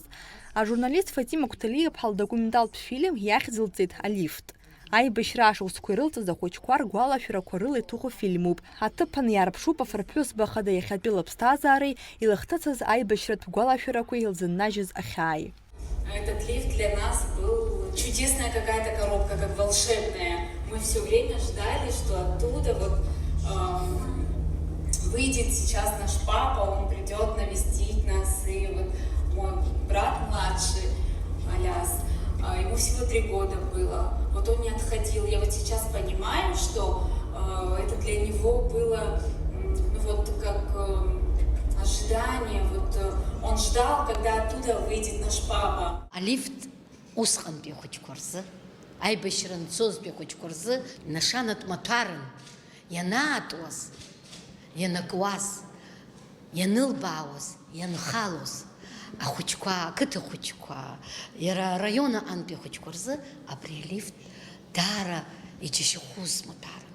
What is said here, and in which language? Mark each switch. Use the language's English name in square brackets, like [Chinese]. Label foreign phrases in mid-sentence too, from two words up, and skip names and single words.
[Abkhazian] Ажурналист Фатима Кәҭалиаԥҳа лдокументалтә фильм иахьӡылҵеит Алифт. Аибашьра ашықәсқәа ирылҵыз ахәыҷқәа ргәалашәарақәа рыла иҭыху фильмуп. Аҭыԥан иаарԥшуп афырԥҳәызба хада иахьатәи лыԥсҭазаареи, илахҭыцыз аибашьратә гәалашәарақәеи илзыннажьыз ахьааи. [Russian] Этот лифт для нас был чудесная какая-то коробка, как волшебная. Мы все время ждали, что оттуда вот выйдет сейчас наш папа, он придет навестить нас, и вот мой брат младший, Аляс, ему всего 3 года было. Вот он не отходил. Я вот сейчас понимаю, что это для него было вот как ожидание. Вот он ждал, когда оттуда выйдет наш папа. [Abkhazian] Алифт усҟантәи ахәыҷқәа рзы, аибашьра нцозтәи ахәыҷқәа рзы нашанатә маҭәаран ианаатуаз, ианакуаз, ианылбаауаз, ианхалоз ахәыҷқәа, ақыҭа хәыҷқәа, иара араион аҟантәи ахәыҷқәа рзы абри алифт даара иџьашьахәыз маҭәаран.